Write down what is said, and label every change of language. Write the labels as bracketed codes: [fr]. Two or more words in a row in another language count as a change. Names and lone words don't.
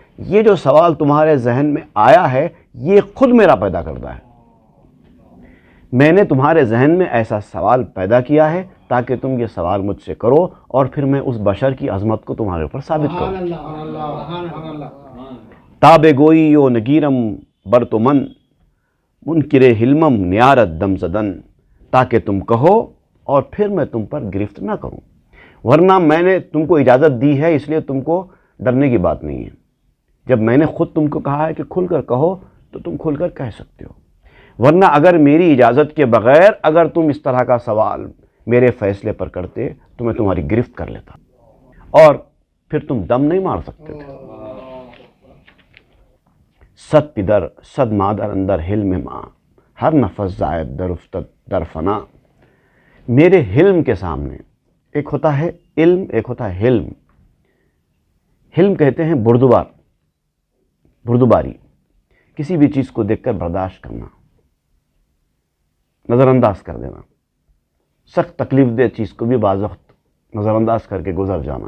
[ur] یہ جو سوال تمہارے ذہن میں آیا ہے یہ خود میرا پیدا کرتا ہے. میں نے تمہارے ذہن میں ایسا سوال پیدا کیا ہے تاکہ تم یہ سوال مجھ سے کرو اور پھر میں اس بشر کی عظمت کو تمہارے اوپر ثابت کروں. [fa] تاب گوئی و نگیرم برتمن منکر حلمم نیارت دم زدن، [ur] تاکہ تم کہو اور پھر میں تم پر گرفت نہ کروں. ورنہ میں نے تم کو اجازت دی ہے، اس لیے تم کو ڈرنے کی بات نہیں ہے. جب میں نے خود تم کو کہا ہے کہ کھل کر کہو تو تم کھل کر کہہ سکتے ہو. ورنہ اگر میری اجازت کے بغیر اگر تم اس طرح کا سوال میرے فیصلے پر کرتے تو میں تمہاری گرفت کر لیتا اور پھر تم دم نہیں مار سکتے تھے. [fa] صد پدر صد مادر اندر حلم ماں ہر نفس زائد در افتد در فنا. [ur] میرے حلم کے سامنے ایک ہوتا ہے علم، ایک ہوتا ہے حلم. حلم کہتے ہیں بردباری، کسی بھی چیز کو دیکھ کر برداشت کرنا، نظر انداز کر دینا، سخت تکلیف دہ چیز کو بھی بعض وقت نظر انداز کر کے گزر جانا.